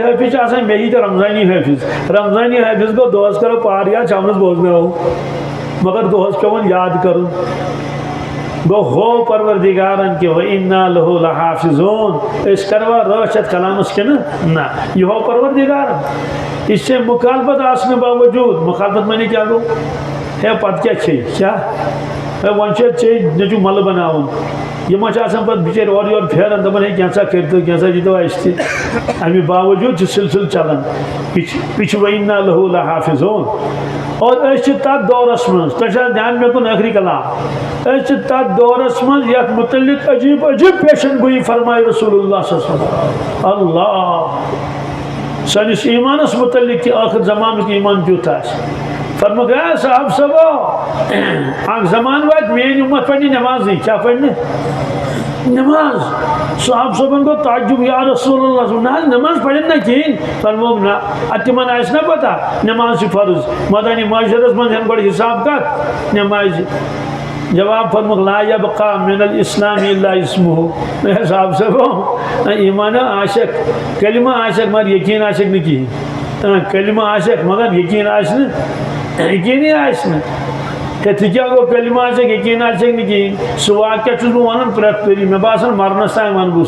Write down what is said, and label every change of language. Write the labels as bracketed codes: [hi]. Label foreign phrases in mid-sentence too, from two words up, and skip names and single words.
[ks] حٲفظ چھِ آسان مےٚ یی تہِ رمضانی حٲفظ گوٚو دۄہس کرو پار یاد شامنس بوزناوو مگر دۄہس پیٚوان یاد کرُن گوٚو ہو پروردگارن کہِ [ar] وَإِنَّا لَهُ لَحَافِظُونَ [ks] أسۍ کروا رٲچھ اتھ کلامس کِنہٕ نہ یہِ ہو پروردگارن یہِ چھِ مخالفت آسنہٕ باوجوٗد مخالفت معنی کیٛاہ گوٚو ہے پتہٕ کیٛاہ چھے کیٛاہ ہے وۄنۍ چھِ ژےٚ نیٚچوٗ ملہٕ بناوُن یِم ما چھِ آسان پتہٕ بِچٲرۍ اورٕ یورٕ پھیران دپان ہے کینٛژھا کٔرۍتو کینٛژھا دیٖتو اَسہِ تہِ اَمہِ باوجوٗد چھُ سلسلہٕ چلان یہِ چھُ [ar] وَإِنَّا لَهُ لَحَافِظُونَ [ks] اور أسۍ چھِ تتھ دورس منٛز تۄہہِ چھا دھیان مےٚ کُن ٲخری کلام أسۍ چھِ تتھ دورس منٛز یتھ متعلق عجیٖب عجیٖب پیشن گویی فرمایہِ [ar] رسول اللہ صلی اللہ علیہ وسلم [ks] اللہ سٲنِس ایٖمانس متعلق تہِ ٲخر زمانُک ایٖمان کیُتھ آسہِ فرمووُکھ ہے صاحب صٲبو اکھ زمانہٕ واتہِ میٲنۍ اُمت پرنہِ نٮ۪مازٕے کیٛاہ پرنہِ نٮ۪ماز صاحب صٲبن گوٚو تعجب [ar] یا رسول اللہ [ks] نہ حظ نٮ۪ماز پرن نہ کِہیٖنۍ فرمووُکھ نہ ادٕ تِمن آسہِ نا پتہ نٮ۪ماز چھِ فرض مدنی معاشرس منٛز ہٮ۪ن گۄڈٕ حساب کتھ نٮ۪مازِ جواب فرمووُکھ [ar] لا یبقى من الاسلام الا اسمہ [ks] صاحب صٲبو ایٖمانا آسٮ۪کھ کلمہ آسٮ۪کھ مگر یقیٖن آسٮ۪کھ نہٕ کِہیٖنۍ کلمہ آسٮ۪کھ مگر یقیٖن آسہِ نہٕ یقیٖنٕے آسہِ نہٕ ہے تہِ کیٛاہ گوٚو کلمہ آسٮ۪کھ یقیٖن آسٮ۪کھ نہٕ کِہیٖنۍ سُہ واقعہ چھُس بہٕ ونان پرٛٮ۪تھ ؤری مےٚ باسان مرنس تام ونہٕ بہٕ